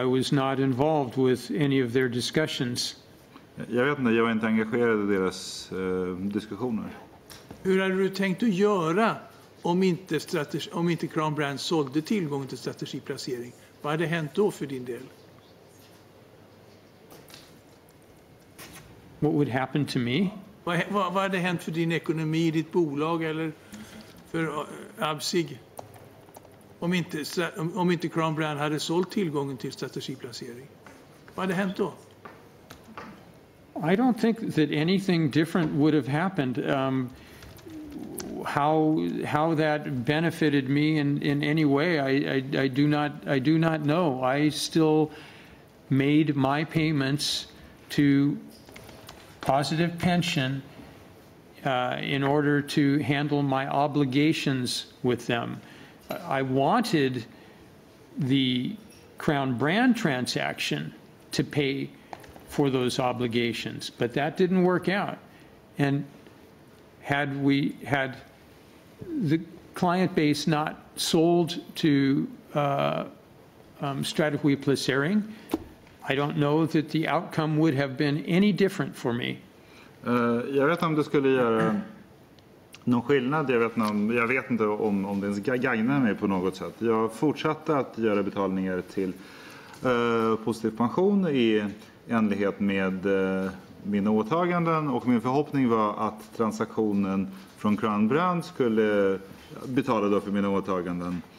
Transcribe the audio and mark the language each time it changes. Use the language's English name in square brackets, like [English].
[English] I was not involved with any of their discussions. [Swedish] Jag vet inte, jag var inte engagerad i deras diskussioner. Hur hade du tänkt att göra om inte Crown Brand sålde tillgången till strategiplacering? Vad hade hänt då för din del? [English] What would happen to me? [Swedish] Vad hade hänt för din ekonomi, ditt bolag eller för Absig om inte Crown Brand hade sålt tillgången till strategiplacering? Vad hade hänt då? [English] I don't think that anything different would have happened. How that benefited me in any way, I do not know. I still made my payments to Positive Pension in order to handle my obligations with them. I wanted the Crown Brand transaction to pay for those obligations, but that didn't work out. And had the client base not sold to Strategy Placering, I don't know that the outcome would have been any different for me. [Swedish] Jag vet om det skulle göra någon skillnad. Jag vet inte om det ens gagnar mig på något sätt. Jag fortsatte att göra betalningar till positiv pension i enlighet med mina åtaganden, och min förhoppning var att transaktionen från Crown Brand skulle betala då för mina åtaganden.